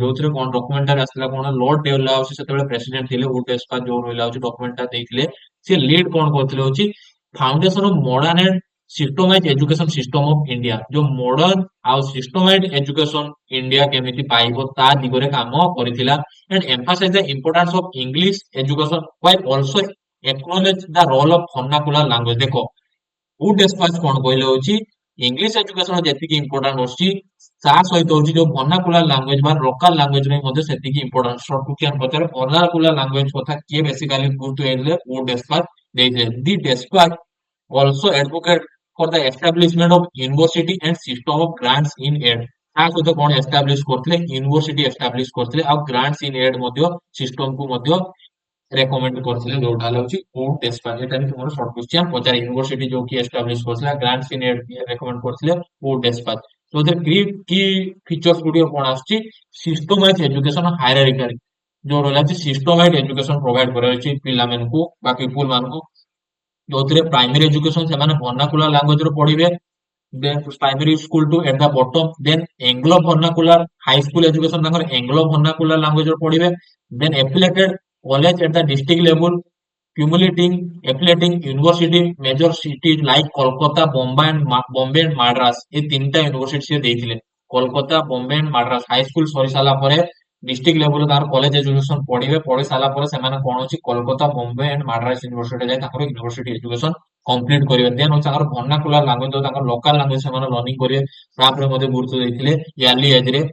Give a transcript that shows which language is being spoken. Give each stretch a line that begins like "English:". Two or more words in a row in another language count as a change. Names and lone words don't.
Odia: ଯୋଉଥିରେ କଣ ଡକୁମେଣ୍ଟାରୀ ଆସିଥିଲା, କଣ ଲର୍ଡ ଡେଲହାଉସି ସେତେବେଳେ ପ୍ରେସିଡେଣ୍ଟ ଥିଲେ, ଉଡ୍ ଡେସ୍ପାଚ ଯୋଉ ରହିଲା ହଉଛି ଡକୁମେଣ୍ଟ ଟା ଦେଇଥିଲେ। ସେ ଲିଡ କଣ କରିଥିଲେ ହଉଛି
English: foundation of modern and systematize education system of India,
Odia: ଯୋଉ ମଡର୍ନ ଆଉ
English: systematize education
Odia: ଇଣ୍ଡିଆ କେମିତି ପାଇବ ତା ଦିଗରେ କାମ କରିଥିଲା।
English: and emphasize the importance of English education while also acknowledge the role of vernacular language।
Odia: ଦେଖ ଉଡ୍ ଡେସ୍ପାଚ କଣ କହିଲେ ହଉଛି
English: English education
Odia: ଯେତିକି ଇମ୍ପୋର୍ଟାଣ୍ଟ ଅଛି, ତା ସହିତ ହଉଛି ଯୋଉ
English: vernacular language
Odia: ବା
English: local language
Odia: ରେ ମଧ୍ୟ ସେତିକି ଇମ୍ପୋର୍ଟାଣ୍ଟ। କ୍ୱେଶ୍ଚିନ୍ ପଚାରେ
English: vernacular language
Odia: କଥା କିଏ ବେସିକାଲି ଗୁରୁତ୍ୱ ଦେଇଥିଲେ, ଉଡ୍ ଡେସ୍ପାଚ ଦେଇଥିଲେ।
English: the despatch also advocate for the establishment of university and system of grants in aid।
Odia: ତା ସହିତ କଣ ଏଷ୍ଟାବ୍ଲିଶ କରିଥିଲେ,
English: university establish
Odia: କରିଥିଲେ, ଆଉ
English: grants in aid
Odia: ମଧ୍ୟ ସିଷ୍ଟମ କୁ ମଧ୍ୟ ରେକମେଣ୍ଡ କରିଥିଲେ, ଯୋଉଟା ହଉଛି ଉଡ୍ ଡେସ୍ପାଚ। ଏଟା ବି ତୁମର
English: short question
Odia: ପଚାରେ, ୟୁନିଭର୍ସିଟି ଯୋଉ କି ଏଷ୍ଟାବ୍ଲିଶ କରିଥିଲା,
English: grants in aid recommend
Odia: କରିଥିଲେ, ଉଡ୍ ଡେସ୍ପାଚ। ଯୋଉଥିରେ କି ଫିଚର୍ସ ଗୁଡିକ କଣ ଆସୁଛି,
English: systematize education hierarchical,
Odia: ଯୋଉ ରହିଲା
English: systematize education provide
Odia: କରାଯାଉଛି ପିଲାମାନଙ୍କୁ ବା ପିପୁଲ ମାନଙ୍କୁ। ଯୋଉଥିରେ
English: primary education
Odia: ସେମାନେ
English: vernacular language
Odia: ରେ ପଢିବେ,
English: then primary school to at the bottom, then Anglo vernacular high school education ତାଙ୍କର Anglo vernacular language ରେ ପଢିବେ, then affiliated college at the district level, affiliating university major cities like Kolkata, Bombay and Madras,
Odia: ଏ ତିନିଟା ୟୁନିଭର୍ସିଟି ସେ ଦେଇଥିଲେ। କୋଲକାତା, ବମ୍ବେ and ମାଡ୍ରାସ
English: high school
Odia: ସରି ସାରିଲା ପରେ
English: district level
Odia: ତାଙ୍କର
English: college education
Odia: ପଢିବେ, ପଢି ସାରିଲା ପରେ ସେମାନେ କଣ ହଉଛି କୋଲକାତା, ବମ୍ବେ and ମାଡ୍ରାସ ୟୁନିଭର୍ସିଟି ଯାଇ ତାଙ୍କର
English: university education complete
Odia: କରିବେ। ଦେନ୍ ହଉଛି ତାଙ୍କର
English: vernacular language
Odia: ତାଙ୍କର
English: local language
Odia: ସେମାନେ ଲର୍ଣ୍ଣିଂ କରିବେ, ତାପରେ ମଧ୍ୟ ଗୁରୁତ୍ୱ ଦେଇଥିଲେ
English: early age
Odia: ରେ।